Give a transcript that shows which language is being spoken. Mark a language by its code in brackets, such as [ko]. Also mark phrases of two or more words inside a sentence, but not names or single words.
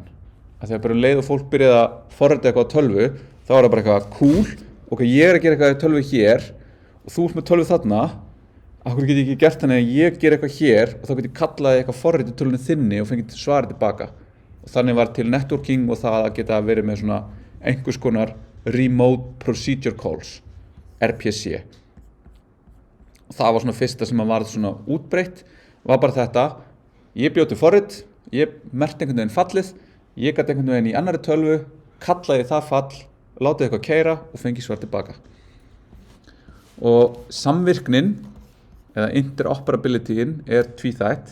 [is] Að þegar bara leið og fólk byrjaði að forrita eitthvað á tölvu, þá er það bara eitthvað cool, ok, ég að gera eitthvað í tölvu hér og þú ert með tölvu þarna, af hverju get ég ekki gert þannig að ég gera eitthvað hér og þá get ég kallaði eitthvað forrit í tölvunni þinni og fengið svarið tilbaka. Og þannig var til networking og það að geta verið með svona einhvers konar [en] remote procedure calls, [is] RPC. Og það var svona fyrsta sem að var svona útbreitt, var bara þetta, ég bjó til forrit, ég merkti einhvern veginn fallið, ég gat einhvern veginn í annarri tölvu, kallaði það fall, látið eitthvað keyra og fengi svar tilbaka. Og samvirknin, eða interoperabilityin, er tvíþætt.